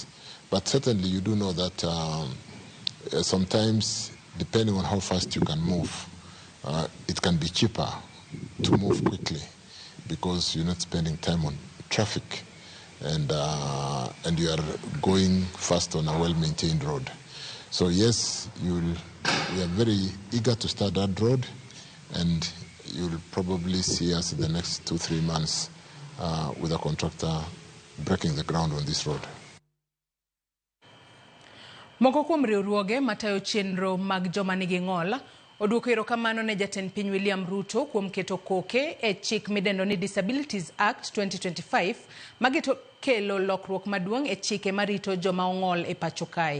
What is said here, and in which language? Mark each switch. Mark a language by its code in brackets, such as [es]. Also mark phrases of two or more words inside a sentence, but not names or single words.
[en] But certainly you do know that sometimes, depending on how fast you can move, it can be cheaper to move quickly because you're not spending time on traffic and you are going fast on a well-maintained road. So yes, we are very eager to start that road, and you'll probably see us in the next 2-3 months with a contractor breaking the ground on this road. [luo] Moko kuom riwruoge matayo chenro mag joma nigi ng'ol oduoko erokamano ne jatend piny William Ruto kuom keto koke e chik midendo ni Disabilities Act 2025 magito kelo lokruok maduong' e chike marito joma ong'ol e pacho kae.